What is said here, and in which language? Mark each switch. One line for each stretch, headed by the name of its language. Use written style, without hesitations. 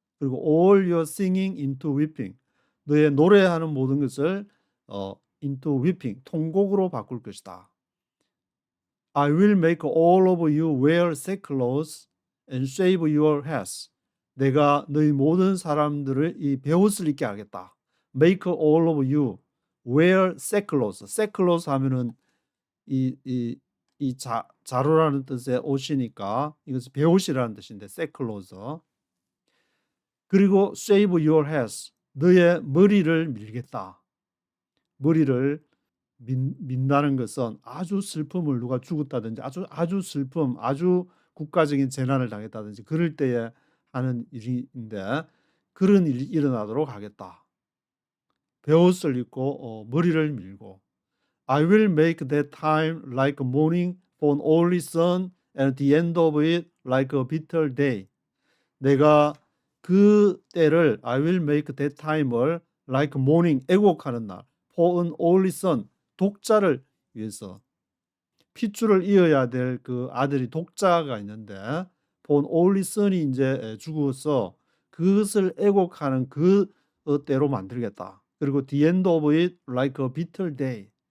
Korean: 그리고
English: all your singing into weeping
Korean: 너의 노래하는 모든 것을
English: into weeping
Korean: 통곡으로 바꿀 것이다.
English: I will make all of you wear sackcloth and shave your heads.
Korean: 내가 너희 모든 사람들을 이 베옷을 입게 하겠다.
English: Make all of you wear sackcloth.
Korean: sackcloth 하면은 이 자루라는 뜻의 옷이니까 이것은 베옷이라는 뜻인데 sackcloth.
English: 그리고 shave your heads.
Korean: 너의 머리를 밀겠다. 머리를 민다는 것은 아주 슬픔을 누가 죽었다든지 아주 슬픔, 아주 국가적인 재난을 당했다든지 그럴 때에 하는 일인데 그런 일이 일어나도록 하겠다. 베옷을 입고 머리를 밀고
English: I will make that time like mourning for an only son and the end of it like a bitter day.
Korean: 내가 그 때를
English: I will make that time
Korean: 을
English: like mourning
Korean: 애곡하는 날
English: for an only son
Korean: 독자를 위해서 핏줄을 이어야 될 그 아들이 독자가 있는데 for an only son이 이제 죽어서 그것을 애곡하는 그 때로 만들겠다.
English: 그리고 the end of it like a bitter day.